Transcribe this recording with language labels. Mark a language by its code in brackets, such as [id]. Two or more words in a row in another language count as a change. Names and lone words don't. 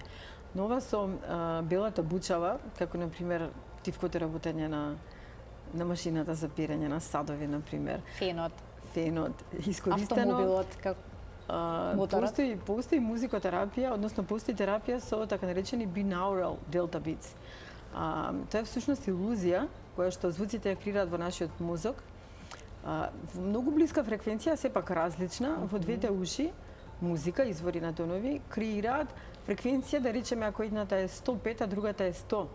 [mk] Но ова со белата бучава, како например тивкото работење на машината за перење на садови, например. Фенот, искористено. автомобилот, како моторот. Постои музикотерапија, односно постои терапија со така наречени [en] binaural delta beats. [mk] Тоа е всушност илузија која што звуците ја креираат во нашиот мозок. Во многу блиска фреквенција, сепак различна, во двете уши, музика, извори на тонови, креираат фреквенција, да речеме, ако едната е 105, а другата е 100.